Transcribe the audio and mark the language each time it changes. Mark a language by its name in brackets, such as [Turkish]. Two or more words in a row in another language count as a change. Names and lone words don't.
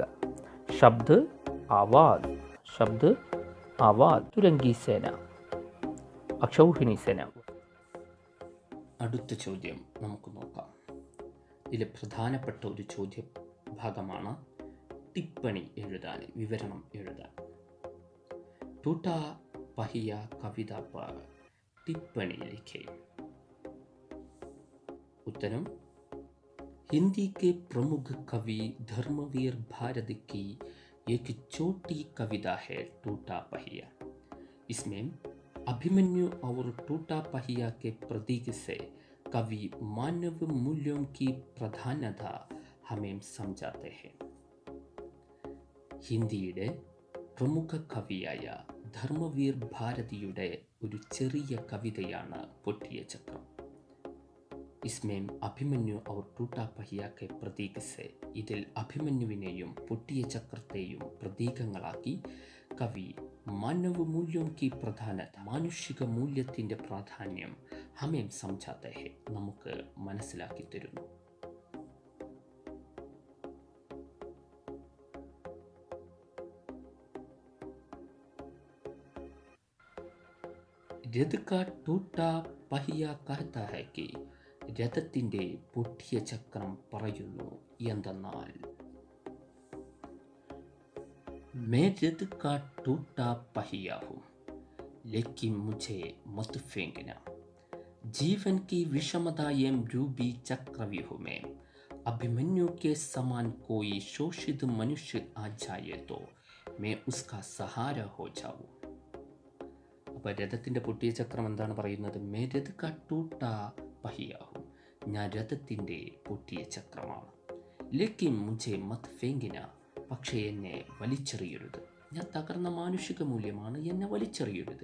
[Hindi] शब्द आवाज़ तुरंगी सेना अक्षौहिणी सेना. [Malayalam] അടുത്ത ചോദ്യം നമുക്ക് നോക്കാം. ഇതിൽ പ്രധാനപ്പെട്ട ഒരു ചോദ്യ ഭാഗമാണ് ടിപ്പണി എഴുതാൻ, വിവരണം എഴുതാൻ. [Hindi] ടൂട്ടാ पहिया कविता पर टिप्पणी लिखे. उत्तरम हिंदी के प्रमुख कवि धर्मवीर भारत की एक छोटी कविता है टूटा पहिया. इसमें अभिमन्यु और टूटा पहिया के प्रतीक से कवि मानव मूल्यों की प्रधानता हमें समझाते हैं. [Malayalam] ഹിന്ദിയുടെ പ്രമുഖ കവിയായ ധർമ്മവീർ ഭാരതിയുടെ ഒരു ചെറിയ കവിതയാണ് പൊട്ടിയ ചക്രം. [Hindi] इसमें अभिमन्यु और टूटा पहिया के प्रतीक से, [Malayalam] ഇതിൽ അഭിമന്യുവിനെയും പൊട്ടിയ ചക്രത്തെയും പ്രതീകങ്ങളാക്കി കവി [Hindi] मानव मूल्यं की प्रधानता, [Malayalam] മാനുഷിക മൂല്യത്തിൻ്റെ പ്രാധാന്യം [Hindi] हमें समझाते है, [Malayalam] നമുക്ക് മനസ്സിലാക്കി തരുന്നു. [Hindi] रथ का टूटा पहिया कहता है कि, [Malayalam] രഥത്തിൻ്റെ പൊട്ടിയ ചക്രം പറയുന്നു എന്തെന്നാൽ, [Hindi] मैं रथ का टूटा पहिया हूँ लेकिन मुझे मत फेंकना. जीवन की विषमताएं रूपी चक्रव्यूह में अभिमन्यु के समान कोई शोषित मनुष्य आ जाए तो मैं उसका सहारा हो जाऊँ. [Malayalam] അപ്പോൾ രഥത്തിൻ്റെ പൊട്ടിയ ചക്രം എന്താണ് പറയുന്നത്? [Hindi] मैं रथ का टूटा पहिया हूँ, [Malayalam] ഞാൻ രഥത്തിൻ്റെ പൊട്ടിയ ചക്രമാണ്. [Hindi] लेकिन मुझे मत फेंकना, [Malayalam] പക്ഷേ എന്നെ വലിച്ചെറിയരുത്. ഞാൻ തകർന്ന മാനുഷിക മൂല്യമാണ്, എന്നെ വലിച്ചെറിയരുത്.